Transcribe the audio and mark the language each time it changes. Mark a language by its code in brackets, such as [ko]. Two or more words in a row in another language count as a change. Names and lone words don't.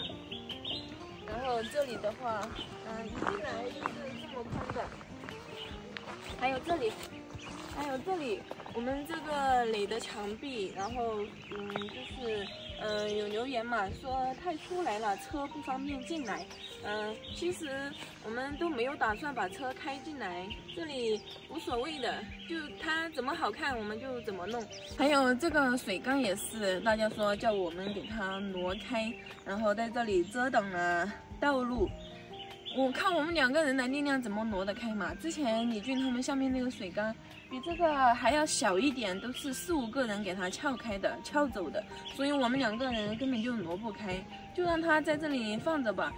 [zh] 然後這裡的話，一進來就是這麼寬的，還有這裡。我們這個壘的牆壁，然後就是有留言嘛，說太出來了，車不方便進來。其實我們都沒有打算把車開進來，這裡無所謂的，就它怎麼好看我們就怎麼弄。還有這個水缸也是，大家說叫我們給它挪開，然後在這裡遮擋了道路。我看我們2個人的力量怎麼挪得開嘛？之前李俊他們下面那個水缸比這個還要小一點，都是4、5個人給它撬開的、撬走的，所以我們2個人根本就挪不開，就讓它在這裡放着吧。